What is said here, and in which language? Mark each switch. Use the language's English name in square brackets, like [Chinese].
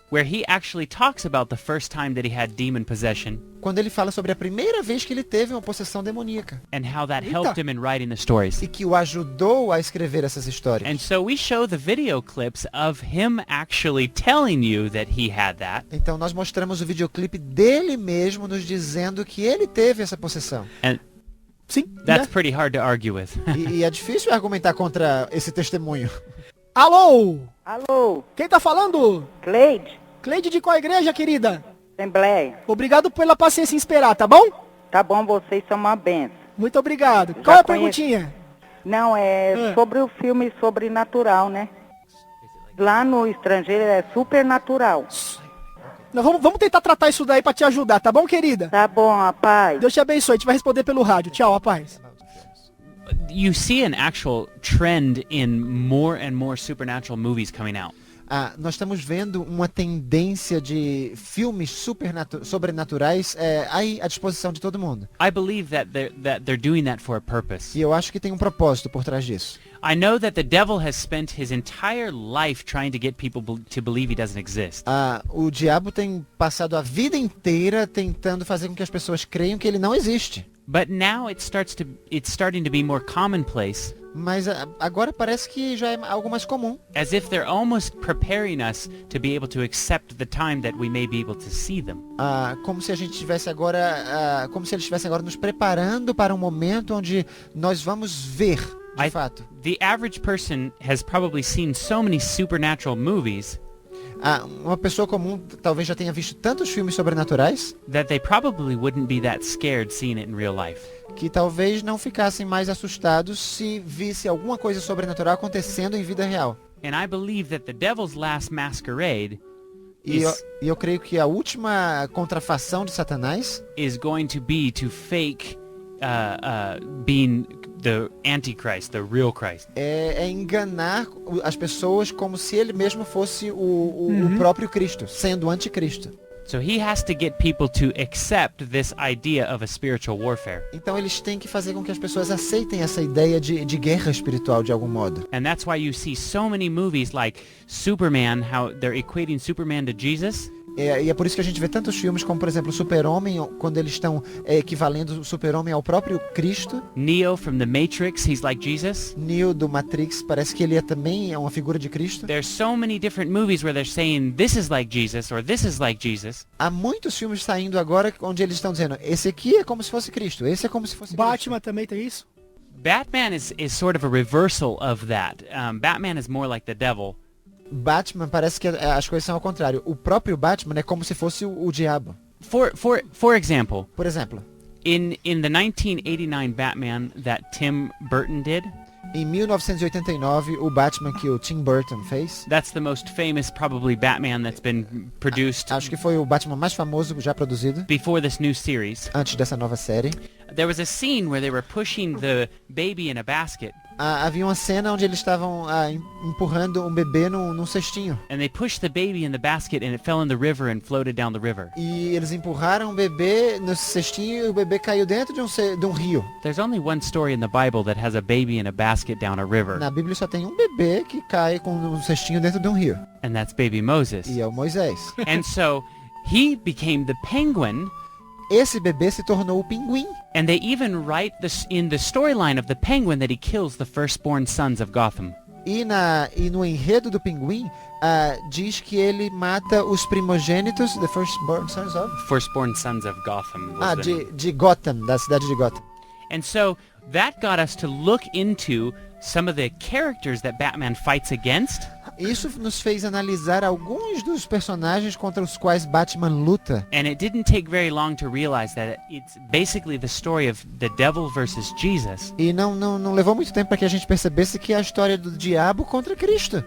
[English] where he actually talks about the first time that he had demon possession [Portuguese] quando ele fala sobre a primeira vez que ele teve uma possessão demoníaca [English] and how that [Portuguese] Eita. [English] helped him in writing the stories. [Portuguese] e que o ajudou a escrever essas histórias. [English] And so we show the video clips of him actually telling you that he had that. [Portuguese] Então nós mostramos o videoclipe dele mesmo nos dizendo que ele teve essa possessão. [English] And [Portuguese] Sim, [English] that's [Portuguese] né? [English] pretty hard to argue with. [Portuguese] E é difícil argumentar contra esse testemunho. Alô? Alô, Quem tá falando? Cleide, Cleide de qual igreja, querida? Assembleia. Obrigado pela paciência em esperar, tá bom? Tá bom, vocês são uma benção. Muito obrigado. Qual é a conheço. perguntinha? Não, é sobre o filme Sobrenatural, né? Lá no estrangeiro é Supernatural. Nós vamos tentar tratar isso daí pra te ajudar, tá bom, querida? Tá bom, rapaz. Deus te abençoe. A gente vai responder pelo rádio. Tchau, rapaz. [English] You see an actual trend in more and more supernatural movies coming out. [Portuguese] Nós estamos vendo uma tendência de filmes sobrenaturais aí à disposição de todo mundo. [English] I believe that they're doing that for a purpose. [Portuguese] E eu acho que tem um propósito por trás disso. [English] I know that the devil has spent his entire life trying to get people to believe he doesn't exist. [Portuguese] O diabo tem passado a vida inteira tentando fazer com que as pessoas creiam que ele não existe. [English] But now it's starting to be more commonplace, [Portuguese] Mas agora parece que já é algo mais comum. [English] as if they're almost preparing us to be able to accept the time that we may be able to see them. [Portuguese] Como se a gente estivesse agora, como se eles estivessem agora nos preparando para um momento onde nós vamos ver, de fato. [English] The average person has probably seen so many supernatural movies [Portuguese] Uma pessoa comum talvez já tenha visto tantos filmes sobrenaturais [English] that they probably wouldn't be that scared seeing it in real life. [Portuguese] que talvez não ficassem mais assustados se visse alguma coisa sobrenatural acontecendo em vida real. [English] And I believe that the devil's last masquerade [Portuguese] E eu creio que a última contrafação de Satanás [English] is going to be to fake being the Antichrist, the real Christ. [Portuguese] é enganar as pessoas como se ele mesmo fosse o próprio Cristo, sendo o anticristo. [English] So he has to get people to accept this idea of a spiritual warfare. [Portuguese] Então eles têm que fazer com que as pessoas aceitem essa ideia de guerra espiritual de algum modo. [English] And that's why you see so many movies like Superman, how they're equating Superman to Jesus. [Portuguese] E é por isso que a gente vê tantos filmes como, por exemplo, o Super-Homem, quando eles estão equivalendo o Super-Homem ao próprio Cristo. [English] Neo from the Matrix, he's like Jesus. [Portuguese] Neo do Matrix, parece que ele também é uma figura de Cristo. [English] There's so many different movies where they're saying this is like Jesus or this is like Jesus. [Portuguese] Há muitos filmes saindo agora onde eles estão dizendo, esse aqui é como se fosse Cristo, esse é como se fosse Batman Cristo. também tem isso? [English] Batman is sort of a reversal of that. Batman is more like the devil. [Portuguese] Batman parece que as coisas são ao contrário. O próprio Batman é como se fosse o diabo. [English] For example, [Portuguese] Por exemplo, [English] in the 1989 Batman that Tim Burton did, [Portuguese] em 1989, o Batman que o Tim Burton fez, [English] that's the most famous probably Batman that's been produced [Portuguese] acho que foi o Batman mais famoso já produzido [English] before this new series. [Portuguese] antes dessa nova série. [English] There was a scene where they were pushing the baby in a basket, [Portuguese] Havia uma cena onde eles estavam empurrando um bebê num cestinho. [English] and they pushed the baby in the basket and it fell in the river and floated down the river. [Portuguese] E eles empurraram o bebê nesse cestinho e o bebê caiu dentro de um rio. [English] There's only one story in the Bible that has a baby in a basket down a river, [Portuguese] Na Bíblia só tem um bebê que cai com um cestinho dentro de um rio. [English] and that's baby Moses. [Portuguese] E é o Moisés. [English] And so he became the penguin, [Portuguese] Esse bebê se tornou o pinguim. [English] and they even write this in the storyline of the penguin that he kills the firstborn sons of Gotham. [Portuguese] E no enredo do pinguim, diz que ele mata os primogênitos, [English] the firstborn sons of? Firstborn sons of Gotham. was the name. [Portuguese] De Gotham, da cidade de Gotham. [English] And so that got us to look into some of the characters that Batman fights against. [Portuguese] Isso nos fez analisar alguns dos personagens contra os quais Batman luta. [English] And it didn't take very long to realize that it's basically the story of the devil versus Jesus. [Portuguese] E não levou muito tempo para que a gente percebesse que é a história do diabo contra Cristo.